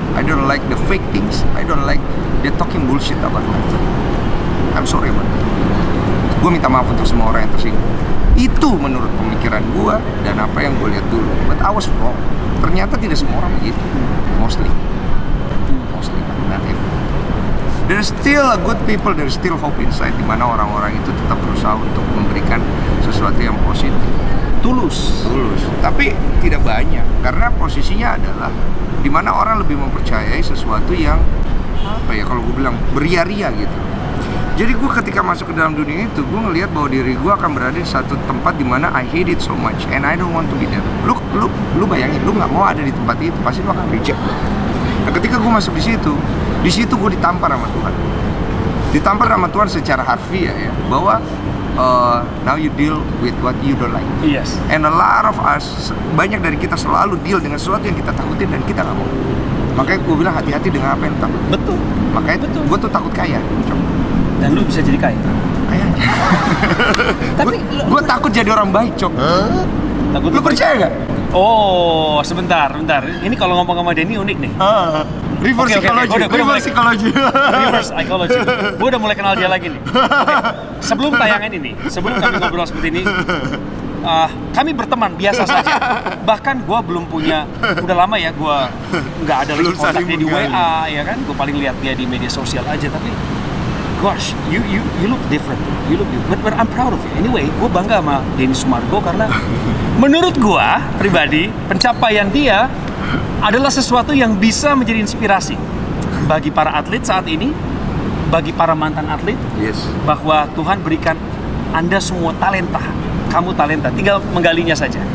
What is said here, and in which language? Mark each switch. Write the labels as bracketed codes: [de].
[en] I don't like the fake things. I don't like they talking bullshit about life. I'm sorry about that. [id] Gue minta maaf untuk semua orang yang tersinggung. Itu menurut pemikiran gue dan apa yang gue lihat dulu. [en] But I was wrong. [id] Ternyata tidak semua orang begitu. [en] Mostly, but not everyone. There's still a good people, there's still hope inside, [id] di mana orang-orang itu tetap berusaha untuk memberikan sesuatu yang positif. Tulus. Tapi tidak banyak, karena posisinya adalah di mana orang lebih mempercayai sesuatu yang apa ya, kalau gue bilang beria-ria gitu. Jadi gue ketika masuk ke dalam dunia itu, gue ngelihat bahwa diri gue akan berada di satu tempat di mana [en] I hate it so much and I don't want to be there. [id] Lu bayangin, lu nggak mau ada di tempat itu, pasti lu akan reject. Nah, ketika gue masuk di situ gue ditampar sama Tuhan. Ditampar sama Tuhan secara harfiah ya, bahwa [en] now you deal with what you don't like. Yes. And a lot of us, [id] banyak dari kita selalu deal dengan sesuatu yang kita takutin dan kita nggak mau. Makanya gue bilang hati-hati dengan apa yang lu takut. Betul. Makanya gue tuh takut kaya. Dan lu bisa jadi kaya. Kayaknya. Tapi gue takut jadi orang baik, Cok. Takut Lu percaya nggak? Oh, sebentar. Ini kalau ngomong sama Denny unik nih. [en] Reverse psychology. Reverse psychology. [id] Reverse psychology. Gue udah mulai kenal dia lagi nih. Oke. Sebelum tayangan ini, sebelum kami ngobrol seperti ini, kami berteman biasa saja. Bahkan gue belum punya, udah lama ya gue nggak ada lagi kontaknya di WA, ya kan? Gue paling lihat dia di media sosial aja. [en] Tapi, gosh, you look different. But I'm proud of you. [id] Anyway, gue bangga sama Denny Sumargo karena menurut gue pribadi pencapaian dia adalah sesuatu yang bisa menjadi inspirasi bagi para atlet saat ini, bagi para mantan atlet, [en] Yes. [id] bahwa Tuhan berikan Anda semua talenta. Kamu talenta, tinggal menggalinya saja.